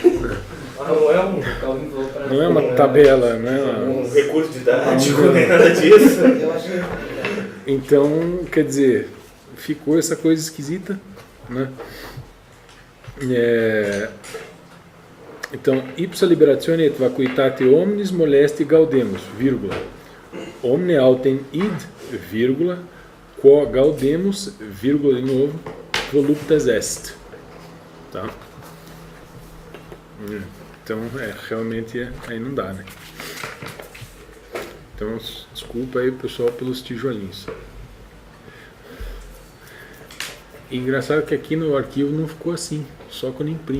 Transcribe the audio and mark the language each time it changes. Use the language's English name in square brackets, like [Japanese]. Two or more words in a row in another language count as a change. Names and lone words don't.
[Portuguese] Não é uma tabela, não é um recurso didático, nem nada disso. Então, quer dizer, ficou essa coisa esquisita, né? Então, [Latin] ipsa liberatione et vacuitate omnis molesti gaudemus, vírgula. Omne autem id, vírgula, quo gaudemus, vírgula de novo, voluptas est. [Portuguese] Tá? Então, realmente aí não dá, né? Então, desculpa aí, pessoal, pelos tijolinhos. E engraçado que aqui no arquivo não ficou assim, só quando imprime.